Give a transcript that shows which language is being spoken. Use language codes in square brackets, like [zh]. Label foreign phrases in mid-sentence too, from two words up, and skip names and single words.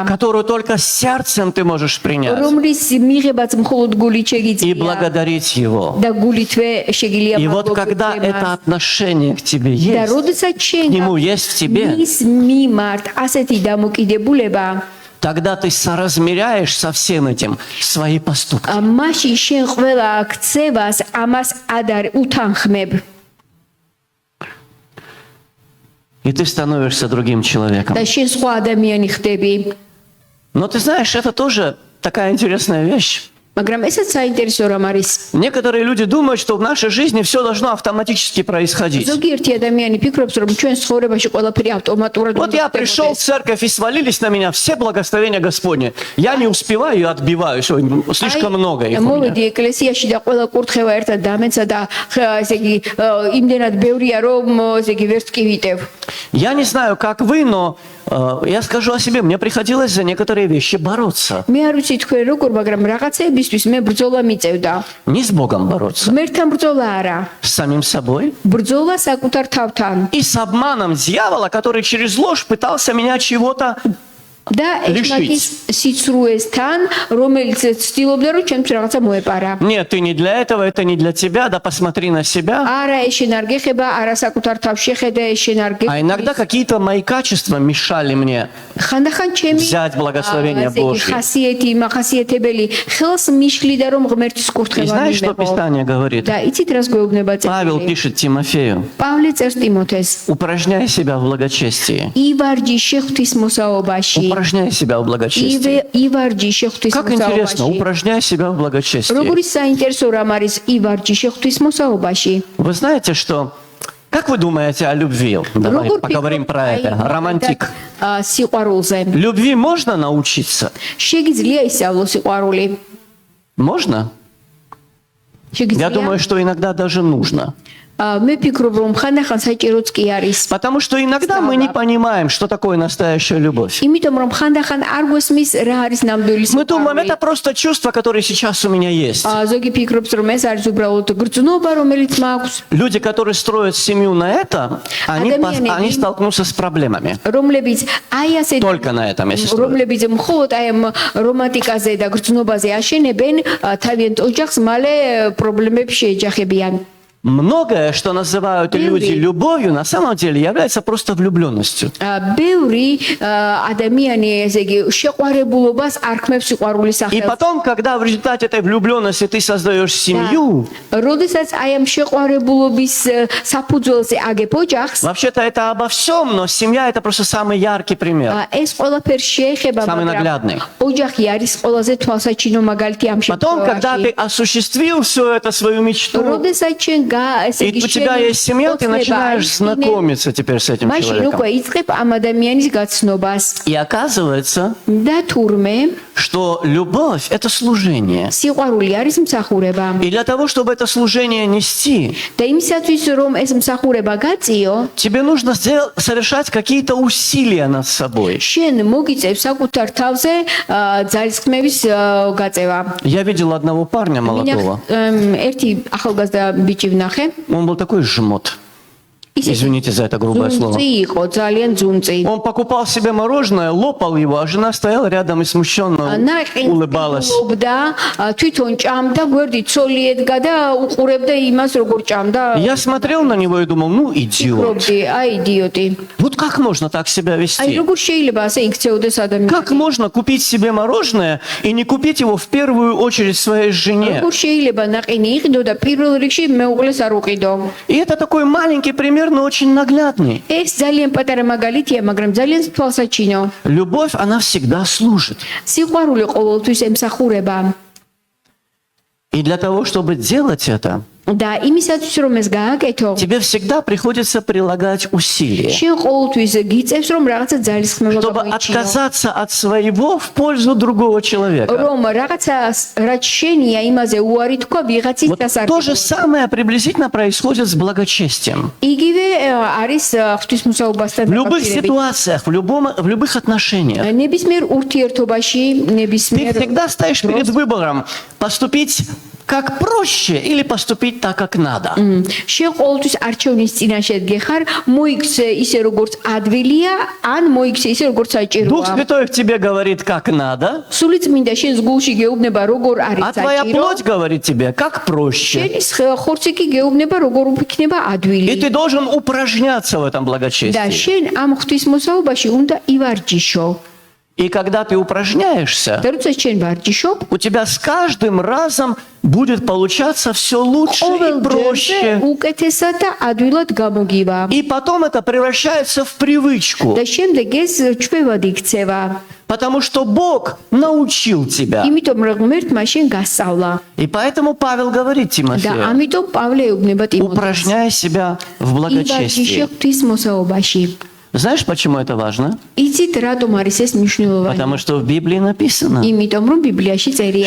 [ru] которую только сердцем ты можешь принять [ka] რომლის მიღებაც მხოლოდ გულით [ru] и [ka] შეგიძლია [ru] благодарить Его. [ka] და გულითვე შეგიძლია [ru] И вот когда это отношение к тебе [ka] და [ru] есть, [ka] როდესაც შენ [ru] к нему есть в тебе, [ka] მის მიმართ ასეთი დამოკიდებულება, [ru] тогда ты соразмеряешь со всем этим свои поступки. [ka] მაშინ შენ ყველა ქცევას ამას ადარ უთანხმებ [ru] И ты становишься другим человеком. [ka] და შენ სხვა ადამიანი ხდები. [ru] Но ты знаешь, это тоже такая интересная вещь. [ka] მაგრამ ესაც საინტერესო რამ არის. [ru] Некоторые люди думают, что в нашей жизни все должно автоматически происходить. [ka] ზოგიერთი ადამიანი ფიქრობს, რომ ჩვენ ცხოვრებაში ყველაფერი ავტომატურად [ru] Вот я пришел в церковь, и свалились на меня все благословения Господни. Я не успеваю и отбиваюсь. Ой, слишком много их у меня. [ka] მოვედი ეკლესიაში და ყველა კურთხევა ერთად დამეცა და ესე იგი იმდენად ბევრია რომ ესე იგი ვერც კი ვიტევ. [ru] Я не знаю, как вы, но я скажу о себе. Мне приходилось за некоторые вещи бороться. [ka] მე არ ვიცი თქვენ როგორ, მაგრამ რაღაცეებისთვის მე ბრძოლა მიწევდა. [ru] Не с Богом бороться, [ka] ღმერთთან ბრძოლა არა, [ru] с самим собой. [ka] ბრძოლა საკუთარ თავთან. [ru] И с обманом дьявола, который через ложь пытался меня чего-то [ka] და ეხმაკის სიცრუესთან, რომელიც ცდილობდა რომ ჩემს რაღაცა მოეპარა. [ru] Нет, ты не для этого, это не для тебя, да посмотри на себя. [ka] არა ეს შენ არ გეხება, არა საკუთარ თავს შეხედა, ეს შენ არ [ru] А иногда какие-то мои качества мешали мне [ka] ხანდახან ჩემი [ru] взять благословение Божье. [ka] ხასიეთი, მახასიათებელი ხელს მიშლიდა რომ ღმერთის [ru] И [ka] კურთხევა [ru] знаешь, что [ka] მივეღო. [ru] Писание говорит? [ka] და იცით რას გვეუბნება [ru] Павел [ka] წელი? [ru] пишет Тимофею, [ka] პავლე წერს ტიმოთეს. [ru] упражняй себя в благочестии. [ka] ივარჯი შეხვთვის მოსაობაში. [ru] Упражняй себя в благочестии. [ka] ივარჯი შეხვთვის [ru] Как интересно, [ka] მოსაობაში. [ru] упражняй себя в благочестии. [ka] როგორი საინტერესო რამ არის ივარჯი შეხვთვის მოსაობაში. [ru] Вы знаете, что... Как вы думаете о любви? Давай [ka] როგორ [ru] поговорим про это. Романтик. [ka] სიყვარულზე. [ru] Любви можно научиться? [ka] შეგიძლია ისწავლო სიყვარული? [ru] Можно? Я [ka] შეგიძლია? [ru] думаю, что иногда даже нужно. [ka] მე ფიქრობ რომ ხანდახან საჭიროც კი არის. [ru] Потому что иногда мы не понимаем, что такое настоящая любовь. [ka] იმიტომ რომ ხანდახან არ გვესმის რა არის ნამდვილი [ru] Мы думаем, [ka] სიყვარული. [ru] это просто чувство, которое сейчас у меня есть. [ka] ზოგი ფიქრობს რომ ეს არის უბრალოდ გრძნობა რომელიც მაქვს, [ru] Люди, которые строят семью на это, они столкнутся с проблемами. [ka] რომლებიც აი ასე [ru] Только на этом, если строят. [ka] რომლებიც მხოლოდ აი ამ რომანტიკაზე და გრძნობაზე აშენებენ თავიანთ ოჯახს, მალე პრობლემებს შეეჯახებიან. [ru] Многое, что называют люди любовью, на самом деле является просто влюбленностью. [ka] ბევრი ადამიანი ესე იგი შეყვარებულობას არქმევს სიყვარულის [ru] И [ka] სახელს. [ru] потом, когда в результате этой влюбленности ты создаешь семью, [ka] როდესაც აი ამ შეყვარებულობის საფუძველზე აგებ ოჯახს, [ru] вообще-то это обо всем, но семья это просто самый яркий пример. [ka] ეს ყველაფერი შეეხება, [ru] Самый наглядный. [ka] ოჯახი არის ყველაზე თვალსაჩინო მაგალითი ამ [ru] Потом, когда ты [ka] შემთხვევაში. [ru] осуществил всю эту свою мечту, [ka] როდესაც შენ ესე [ru] и [ka] იგი [ru] у тебя есть семья, ты начинаешь знакомиться теперь с этим [ka] მაშინ [ru] человеком. [ka] უკვე იწყებ ამ ადამიანის გაცნობას [ru] И оказывается, [ka] და თურმე [ru] что любовь – это служение. [ka] სიყვარული არის მსახურება [ru] И для того, чтобы это служение нести, [ka] და იმისათვის რომ ეს მსახურება გაწიო, [ru] тебе нужно совершать какие-то усилия над собой. [ka] შენ მოგიწევს საკუთარ თავზე ძალისხმევის გაწევა. [ru] Я видел одного парня молодого. [ka] ერთი ახალგაზრდა ბიჭი ვნახე. [ru] Он был такой жмот. Извините за это грубое слово. [ka] ძუნწი იყო, ძალიან ძუნწი. [ru] Он покупал себе мороженое, лопал его, а жена стояла рядом и смущенно улыбалась. [ka] და თვითონ ჭამდა, გვერდით ცოლი ედგა და უყურებდა იმას, როგორ ჭამდა. [ru] Я смотрел на него и думал, ну идиот. [ka] ფიქრობდი, აი იდიოტი. [ru] Вот как можно так себя [ka] აი [ru] вести? [ka] როგორ შეიძლება ასე იქცეოდეს ადამიანი? [ru] Как можно купить себе мороженое и не купить его в первую очередь своей жене? [ka] როგორ შეიძლება ნაყინი იყიდო და პირველ რიგში მეუღლეს არ უყიდო? [ru] И это такой маленький пример, но очень наглядный. [ka] ეს ძალიან პატარა მაგალითია, მაგრამ ძალიან თვალსაჩინო. [ru] Любовь, она всегда служит. [ka] სიყვარული ყოველთვის ემსახურება. [ru] И для того, чтобы делать это, [ka] და იმისათვის რომ ეს გააკეთო, [ru] тебе всегда приходится прилагать усилия. [ka] შენ ყოველთვის გიწევს რომ რაღაცა ძალისხმევა [ru] Чтобы [ka] გამოიჩინო. [ru] отказаться от своего в пользу другого человека. [ka] რომ რაღაცა რაც შენია იმაზე უარი თქვა ვიღაცის [ru] Вот то же [ka] დასარგებლად. [ru] самое приблизительно происходит с благочестием. [ka] იგივე არის ღვთისმსაუბასთან [ru] В любых [ka] დაკავშირებით. [ru] ситуациях, в любых отношениях. [ka] ნებისმიერ ურთიერთობაში, [ru] Ты [ka] ნებისმიერ [ru] всегда стоишь перед выбором поступить как проще или поступить так, как надо. [ka] შენ ყოველთვის არჩევნის წინაშე დგეხარ, მოიქცე ისე როგორც ადვილია, ან მოიქცე ისე როგორც [ru] Дух [ka] საჭიროა. [ru] Святой в тебе говорит, как надо, [ka] სული წმინდა შენს გულში გეუბნება როგორ არის [ru] а твоя [ka] საჭირო. [ru] плоть говорит тебе, как проще. [ka] შენის ხორცი კი გეუბნება როგორ იქნება [ru] И [ka] ადვილი. [ru] ты должен упражняться в этом [ka] და [ru] благочестии. [ka] შენ ამ ღვთისმოსაობაში უნდა ივარჯიშო. [ru] И когда ты упражняешься, [ka] და როცა შენ ვარჯიშობ, [ru] у тебя с каждым разом будет получаться все лучше и [ka] ყოველ ჯერზე [ru] проще. [ka] უკეთესად და ადვილად გამოგივა. [ru] И потом это превращается в привычку, [ka] და შემდეგ ეს ჩვევად იქცევა. [ru] потому что Бог научил тебя. [ka] იმიტომ რომ ღმერთმა შენ გასწავლა. [ru] И поэтому Павел говорит [ka] და [ru] Тимофею, [ka] ამიტომ პავლე ეუბნება ტიმოთეს. [ru] упражняй себя в [ka] ივარჯიშე [ru] благочестии. [ka] ღვთისმოსაობაში. [ru] Знаешь, почему это важно? [ka] იცით რატომ არის ეს მნიშვნელოვანი? [ru] Потому что в Библии написано, [ka] იმიტომ რომ ბიბლიაში წერია,